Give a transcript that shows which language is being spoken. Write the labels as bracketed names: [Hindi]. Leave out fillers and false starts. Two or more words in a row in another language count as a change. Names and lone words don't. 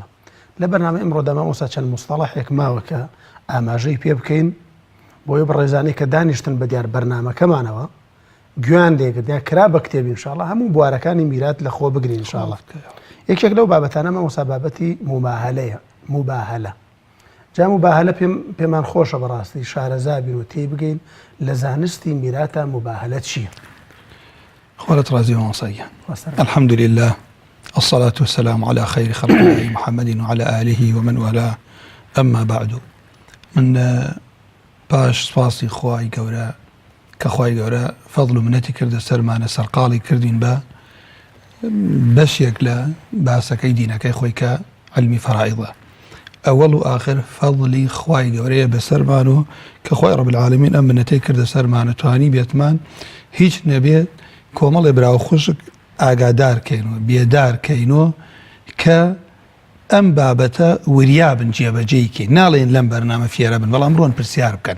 [Central Kurdish] لە بەرنامەی ئەمڕۆدا مامۆستا چەند مستەڵەحێک ماوە کە ئاماژەی پێ بکەین بۆی بەڕێزانەی کە دانیشتن بە دیار بەرنامەکەمانەوە گویان لێگرتیان کرا بە کتێبی ئینشاءالله هەموو بوارەکانی میرات لە خۆ بگرین ئینشاءالله. یەکێک لەو بابەتانە مامۆستا بابەتی موباهەلەیە. موباهەلە جا موباهەلە پێمان خۆشە بەڕاستی شارەزا بین و تێی بگەین لە زانستی میراتە موباهەلە چییە؟ خوا لەت ڕازی مامۆستاگیان. [Arabic] الحمد لله الصلاة والسلام على خير خلق الله محمد وعلى آله ومن والاه. أما بعد، [Central Kurdish] من باش سپاسی خوای گەورە کە خوای گەورە فەضڵ و منەتی کردە سەرمانە سەرقاڵی کردین بە بەشێک لە باسەکەی دینەکەی خۆی کە علمی فەرائیضە. ئەوەڵ و ئاخر فەضڵی خوای گەورەیە بەسەرمان و کە خوای [Arabic] ڕەب العالەمین [Central Kurdish] ئەم منەتەی کردە سەرمانە توانی بێتمان هیچ نەبێت کۆمەڵێ براو خوشک ئاگادارکەینەوە بێدارکەینەوە کە ئەم بابەتە وریابن جێبەجێیکێ ناڵێن لەم بەرنامە فێرە بن، بەڵام ڕۆن پرسیار بکەن.